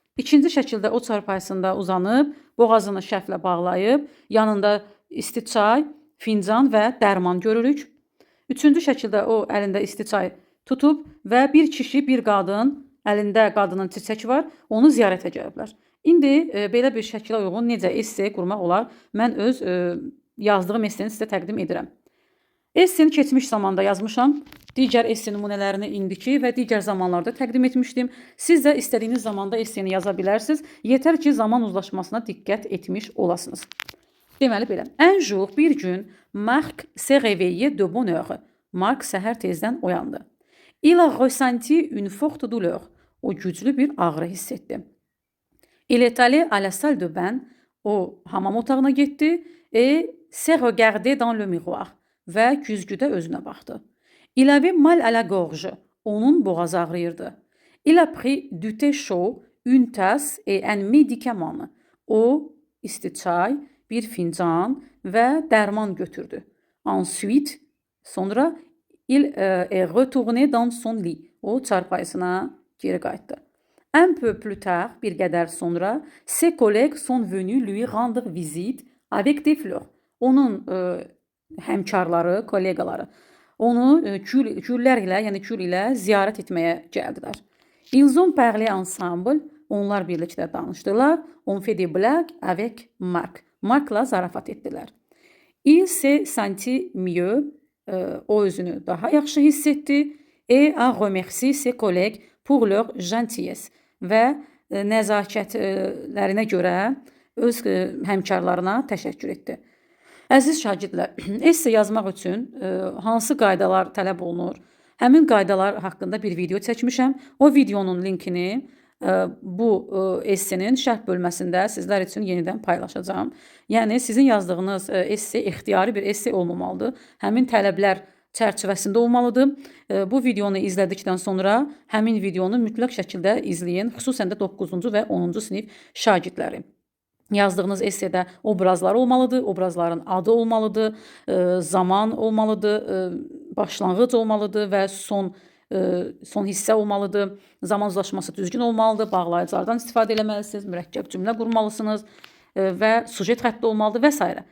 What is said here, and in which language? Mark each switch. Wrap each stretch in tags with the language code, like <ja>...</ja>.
<az>İkinci şəkildə o çarpayısında uzanıb, boğazını şəflə bağlayıb, yanında isti çay, fincan və dərman görürük. Üçüncü şəkildə o əlində isti çay tutub və bir kişi, bir qadın, əlində qadının çiçək var, onu ziyarətə gəliblər. İndi belə bir şəkilə uyğun necə esse qurmaq olar? Mən öz yazdığım esseni sizə təqdim edirəm. Esseni keçmiş zamanda yazmışam. Digər esse nümunələrini indiki və digər zamanlarda təqdim etmişdim. Siz də istədiyiniz zamanda esseni yaza bilərsiniz. Yetər ki, zaman uzlaşmasına diqqət etmiş olasınız. Deməli belə.</az> <fr>Un jour,</fr> <az>bir gün,</az> <fr>Marc s'est réveillé de bonne heure.</fr> <az>Marc səhər tezdən oyandı.</az> <fr>Il a ressenti une forte douleur.</fr> <az>O güclü bir ağrı hiss etdi.</az> <fr>Il est allé à la salle de bain.</fr> <az>O hamam otağına getdi</az> <fr>et s'est regardé dans le miroir.</fr> <az>Və güzgüdə özünə baxdı.</az> <fr>Il avait mal à la gorge.</fr> <az>Onun boğazı ağrıyırdı.</az> <fr>Il a pris du thé chaud, une tasse et un médicament.</fr> <az>O isti çay, bir fincan və dərman götürdü.</az> <fr>Ensuite,</fr> <az>sonra</az> <fr>il est retourné dans son lit.</fr> <az>O çarpayısına geri qayıtdı.</az> <fr>Un peu plus tard,</fr> <az>bir qədər sonra,</az> <fr>ses collègues sont venus lui rendre visite avec des fleurs.</fr> <az>Onun həmkarları, kolleqaları onu güllər ilə, yəni gül ilə ziyarət etməyə gəldilər.</az> <fr>Ils ont parlé ensemble.</fr> <az>Onlar birlikdə danışdılar.</az> <fr>On fait des blagues avec Marc.</fr> <az>Mark'la zarafat etdilər.</az> <fr>Il s'est senti mieux.</fr> <az>O özünü daha yaxşı hiss etdi.</az> <fr>Et a remercié ses collègues pour leur gentillesse.</fr> <az>Və nəzakətlərinə görə öz həmkarlarına təşəkkür etdi. Əziz şagirdlər, esse yazmaq üçün hansı qaydalar tələb olunur? Həmin qaydalar haqqında bir video çəkmişəm. O videonun linkini bu essenin şərh bölməsində sizlər üçün yenidən paylaşacağım. Yəni, sizin yazdığınız esse ixtiyari bir esse olmamalıdır. Həmin tələblər çərçivəsində olmalıdır. Bu videonu izlədikdən sonra həmin videonu mütləq şəkildə izləyin. Xüsusən də 9-cu və 10-cu sinif şagirdləri. Yazdığınız essedə obrazlar olmalıdır, obrazların adı olmalıdır, zaman olmalıdır, başlanğıc olmalıdır və son hissə olmalıdır, zaman uzlaşması düzgün olmalıdır, bağlayıcılardan istifadə eləməlisiniz, mürəkkəb cümlə qurmalısınız və sujet xətti olmalıdır və s.</az>